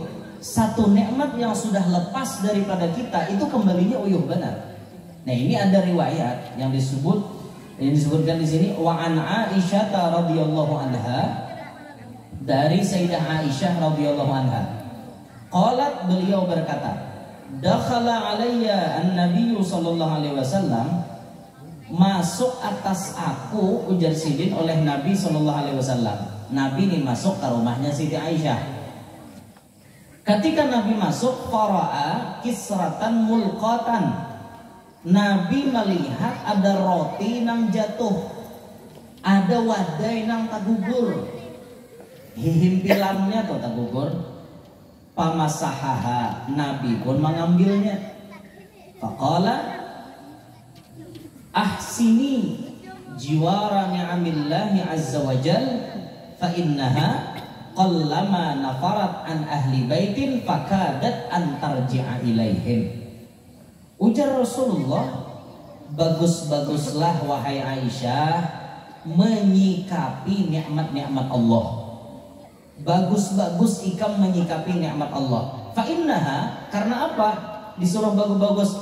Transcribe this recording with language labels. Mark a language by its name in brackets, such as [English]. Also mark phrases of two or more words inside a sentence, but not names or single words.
[Indonesian] Satu nikmat yang sudah lepas daripada kita itu kembalinya [Banjar] uyuh benar. [Indonesian] Nah, ini ada riwayat yang disebutkan di sini [Arabic] وعن عائشة رضي الله عنها, [Indonesian] dari Sayyidah Aisyah [Arabic] رضي الله عنها. [Indonesian] Qalat, beliau berkata, [Arabic] دخل علي النبي صلى الله عليه وسلم, [Banjar] masuk atas aku, ujar Sidin, oleh Nabi [Arabic] صلى الله عليه وسلم. [Banjar] Nabi ini masuk ke rumahnya Siti Aisyah. Ketika Nabi masuk, [Arabic] رأى كسرة ملقاة, [Banjar] Nabi melihat ada roti nang jatuh, ada wadai nang tagugur, himpilannya tuh tagugur. Pamasahaha, Nabi pun mengambilnya. [Arabic] فقال أحسني جوار نعم الله عز وجل فإنها قلما نفرت عن أهل بيت فكادت أن ترجع إليهم. [Indonesian] Ujar Rasulullah, bagus-baguslah wahai Aisyah menyikapi nikmat-nikmat Allah. [Banjar] Bagus-bagus ikam menyikapi nikmat Allah. [Arabic] فإنها, [Indonesian] karena apa? Disuruh bagus-bagus.